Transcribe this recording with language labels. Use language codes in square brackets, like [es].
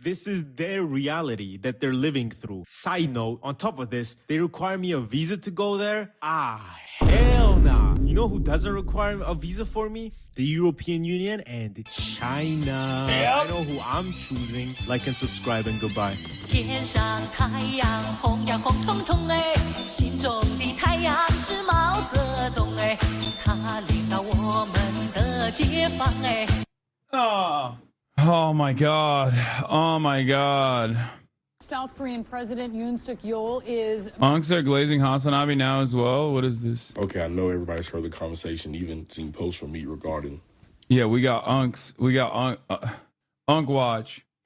[en] This is their reality that they're living through. Side note, on top of this, they require me a visa to go there? Ah, hell nah. You know who doesn't require a visa for me? The European Union and China. I know who I'm choosing. Like and subscribe and goodbye. [zh] 天上太阳红呀红彤彤哎，心中的太阳是毛泽东哎，他领导我们的解放哎。 [en] Oh my god. Oh my god. South Korean President Yoon Suk-yeol is... Unks are glazing HasanAbi now as well. What is this? Okay, I know everybody's heard the conversation, even seen posts from me regarding... Yeah, we got Unks. We got Unk Watch.